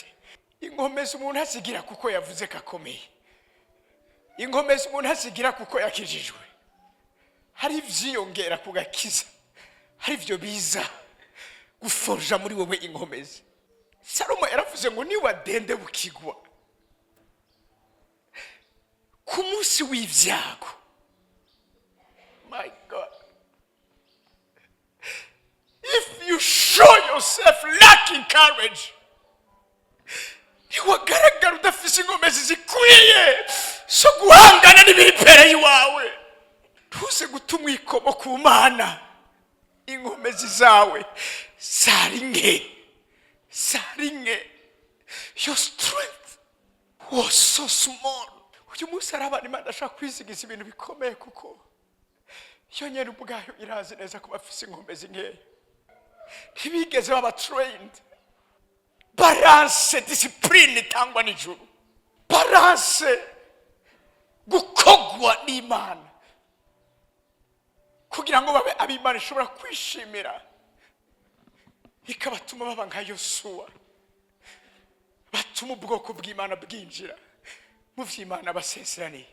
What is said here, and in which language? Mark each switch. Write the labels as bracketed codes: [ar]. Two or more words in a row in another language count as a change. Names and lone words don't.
[rn] Inkomezi umuntu azigira kuko yavuze kakomeye, inkomezi umuntu azigira kuko yakijijwe. Hari ivyiyongera kugakiza, hari ivyo biza guforja muri wowe inkomezi. Salomo yaravuze ngo niwa dende bukigwa ku munsi w'ivyago, [en] my God, if you show yourself lacking courage, [rn] niwagaragara udafise inkomezi zikwiye so guhangana n'ibiri imbere yiwawe, tuze gutuma ikomo ku Mana. Inkomezi zawe zaringe. [en] Your strength was so small. [rn] Uyu munsi arabana Imana ashaka kwizigiza ibintu bikomeye, kuko iyo nyene ubwayo irazi neza ko bafise inkomezi nkeya, ntibigeze baba trained. Balance, discipline itangwa n'ijuru, balance gukogwa n'Imana kugira ngo babe ab'Imana ishobora kwishimira, ikabatuma baba nka Yosuwa, batuma ubwoko bw'Imana bwinjira mu vy'Imana basezeraniye.